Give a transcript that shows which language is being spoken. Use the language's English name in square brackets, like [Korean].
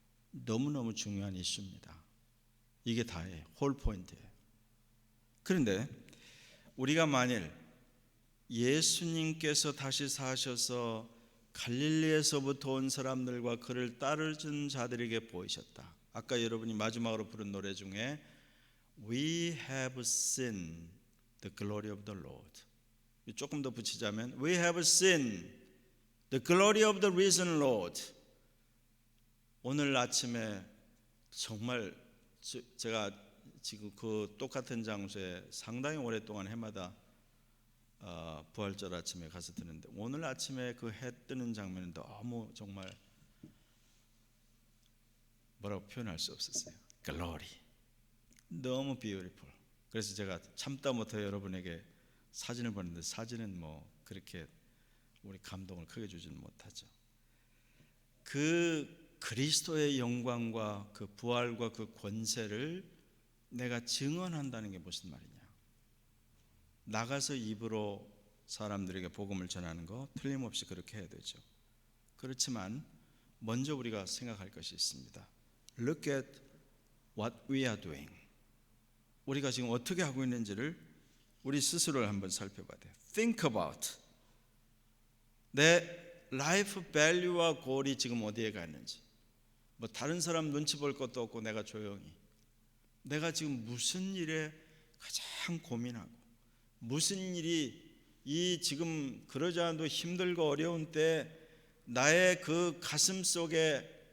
[Korean] 너무너무 중요한 이슈입니다. 이게 다예요. 홀 포인트예요. 그런데 우리가 만일 예수님께서 다시 사셔서 갈릴리에서부터 온 사람들과 그를 따르는 자들에게 보이셨다. 아까 여러분이 마지막으로 부른 노래 중에 [English] We have seen the glory of the Lord. [Korean] 조금 더 붙이자면 [English] We have seen the glory of the risen Lord. [Korean] 오늘 아침에 정말 제가 지금 그 똑같은 장소에 상당히 오랫동안 해마다 부활절 아침에 가서 드는데 오늘 아침에 그 해 뜨는 장면은 너무 정말 뭐라고 표현할 수 없었어요. Glory. 너무 beautiful. 그래서 제가 참다 못해 여러분에게 사진을 보냈는데 사진은 뭐 그렇게 우리 감동을 크게 주지는 못하죠. 그 그리스도의 영광과 그 부활과 그 권세를 내가 증언한다는 게 무슨 말이냐. 나가서 입으로 사람들에게 복음을 전하는 거 틀림없이 그렇게 해야 되죠. 그렇지만 먼저 우리가 생각할 것이 있습니다. [English] Look at what we are doing. [Korean] 우리가 지금 어떻게 하고 있는지를 우리 스스로를 한번 살펴봐야 돼요. [English] Think about [Korean] 내 라이프 밸류와 골이 지금 어디에 가 있는지. 뭐 다른 사람 눈치 볼 것도 없고 내가 조용히 내가 지금 무슨 일에 가장 고민하고 무슨 일이 이 지금 그러지 않아도 힘들고 어려운 때 나의 그 가슴 속에